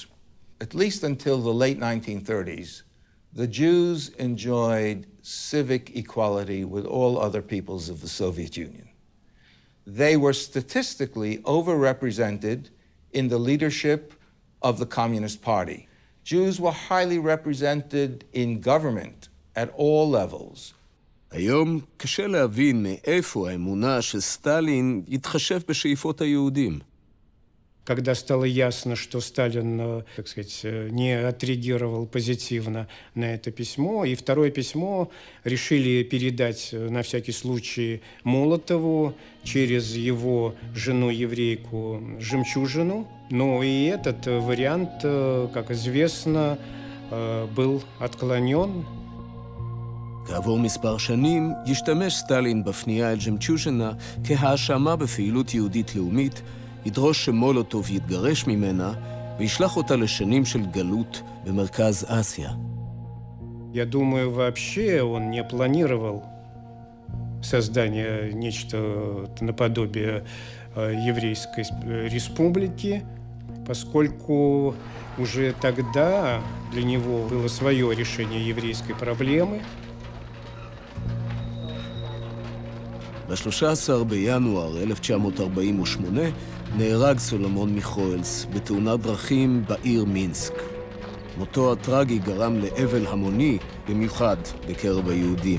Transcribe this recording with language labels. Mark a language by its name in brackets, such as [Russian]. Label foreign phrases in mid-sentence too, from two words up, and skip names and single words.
[English] At least until the late 1930s, the Jews enjoyed civic equality with all other peoples of the Soviet Union. They were statistically overrepresented in the leadership of the Communist Party. Jews were highly represented in government at all levels. [Hebrew] היום קשה להבין מאיפה האמונה שסטלין יתחשב בשאיפות היהודים. [Russian] Когда стало ясно, что Сталин, так сказать, не отреагировал позитивно на это письмо, и второе письмо решили передать на всякий случай Молотову через его жену-еврейку Жемчужину. Но и этот вариант, как известно, был отклонен. [Hebrew] כעבור מספר שנים ישתמש סטלין בפנייה אל ז'מצ'וז'נה כהאשמה בפעילות יהודית לאומית, ידרוש שמולוטוב יתגרש ממנה וישלח אותה לשנים של גלות במרכז אסיה. [Russian] Я думаю, вообще он не планировал создание нечто наподобие еврейской республики, поскольку уже тогда для него было свое решение еврейской проблемы. [Hebrew] ב-13 בינואר 1948 נהרג סולומון מיכואלס בתאונת דרכים בעיר מינסק. מותו הטרגי גרם לאבל המוני, במיוחד בקרב היהודים.